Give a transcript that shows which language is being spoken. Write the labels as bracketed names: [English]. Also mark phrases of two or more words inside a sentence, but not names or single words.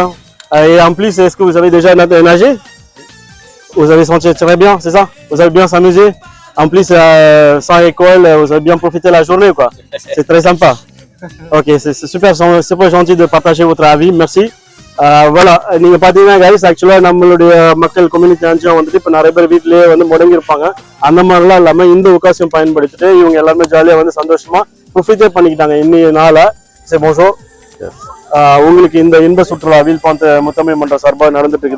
[French] Et en plus, est-ce que vous avez déjà nagé? Vous avez senti très bien, c'est ça? Vous avez bien s'amusé? En plus, sans école, vous avez bien profité la journée, quoi. C'est très sympa. Ok, c'est super gentil de partager votre avis. Merci. Voilà, [Tamil] நீங்க பாத்தீங்கன்னா guys, ஆக்சுவலா நம்மளுடைய மக்கள் கம்யூனிட்டி அஞ்சு வந்துட்டு இப்ப நிறைய பேர் வீட்லயே வந்து முடங்கி இருப்பாங்க. அந்த மாதிரிலாம் இல்லாம இந்த அவகாசம் பயன்படுத்திட்டு இவங்க எல்லாருமே ஜாலியா வந்து சந்தோஷமா ப்ரொஃபிட்டே பண்ணிக்கிட்டாங்க இன்னைய நாள. சரி, bonjour. உங்களுக்கு இந்த இன்ப சுற்றுலா வில்பாந்த் முத்தமிழ் மன்றம் சார்பாக நடந்துட்டு இருக்குது.